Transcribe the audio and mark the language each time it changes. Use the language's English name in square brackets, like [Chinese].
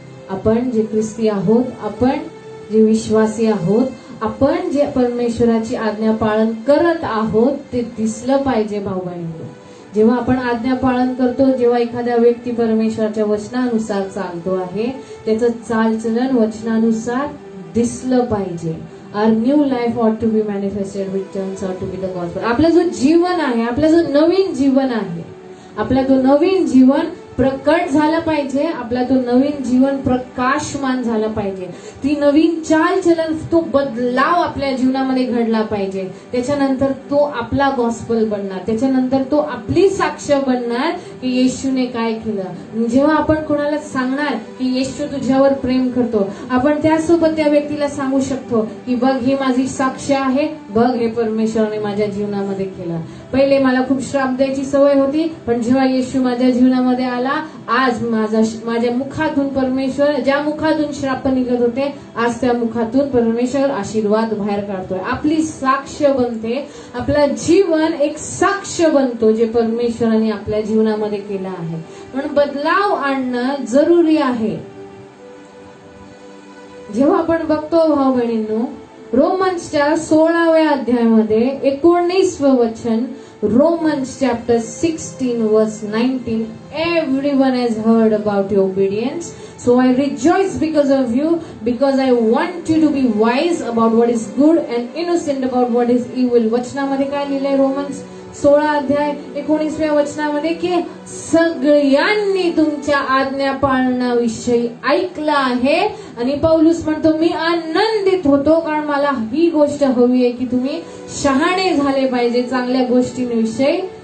[Marathi] आपण जे ख्रिस्ती आहोत, आपण जे विश्वासी आहोत, आपण जे परमेश्वराची आज्ञा पालन करत आहोत, ते दिसलं पाहिजे भाऊ बहिणींनो. जेव्हा आपण आज्ञा पालन करतो, जेव्हा एखाद्या व्यक्ती परमेश्वराच्या वचनानुसार चालतो आहे, त्याचं चालचलन वचनानुसार दिसलं पाहिजे. [English] Our new life ought to be manifested which turns out to be the gospel. [Marathi] आपलं जो जीवन आहे, आपलं जो नवीन जीवन आहे, आपला तो नवीन जीवन प्रकट झाला पाहिजे, आपला तो नवीन जीवन प्रकाशमान झाला पाहिजे. ती नवीन चालचलन, तो बदलाव आपल्या जीवनामध्ये घडला पाहिजे. त्याच्यानंतर तो आपला गॉस्पल बनणार, त्याच्यानंतर तो आपली साक्ष बनणार की येशूने काय केलं. जेव्हा आपण कोणाला सांगणार की येशू तुझ्यावर प्रेम करतो, आपण त्यासोबत त्या व्यक्तीला सांगू शकतो की बघ, ही माझी साक्ष आहे, बघ हे परमेश्वराने माझ्या जीवनामध्ये केलं. पहिले मला खूप श्राप द्यायची सवय होती, पण जेव्हा येशू माझ्या जीवनामध्ये आला, आज माझ्या मुखातून परमेश्वर, ज्या मुखातून श्राप निघत होते, आज त्या मुखातून परमेश्वर आशीर्वाद बाहेर काढतोय. आपली साक्ष बनते, आपला जीवन एक साक्ष बनतो जे परमेश्वराने आपल्या जीवनामध्ये केलं आहे. म्हणून बदलाव आणणं जरुरी आहे. जेव्हा आपण बघतो भाऊ बहिणींनो, रोमन्सच्या 16व्या अध्यायामध्ये 19वं वचन, [English] Romans chapter 16 verse 19, everyone has heard about your obedience, so I rejoice because of you, because I want you to be wise about what is good and innocent about what is evil. [Marathi] वचनामध्ये काय लिहिलंय? Romans 16 अध्याय 19व्या वचनामध्ये की सगळ्यांनी तुमच्या आज्ञा पाळण्याविषयी ऐकलं आहे. आणि पौलुस म्हणतो मी आनंदित होतो, कारण मला ही गोष्ट हवी आहे की तुम्ही शहाणे झाले पाहिजे चांगल्या गोष्टींविषयी.